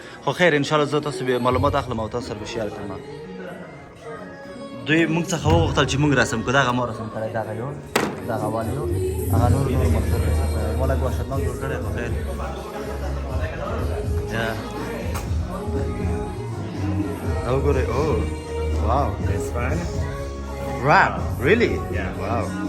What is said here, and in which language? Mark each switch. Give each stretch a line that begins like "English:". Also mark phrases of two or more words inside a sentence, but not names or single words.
Pashto: خو خیر انشاءالله زه تاسو به معلومات اخلم او تاسو سره به شیر کړم. دوی موږ څخه وغوښتل چې موږ رسم کړو، دغه ما رسم کړی، دغه یو دغه والي یو، هغه نور مقصد رسم کړی، ما لږ وحشتناک جوړ کړی. خو خیر دا وګورئ. او واو،
English: It's fun. rap, really? Yeah. Wow.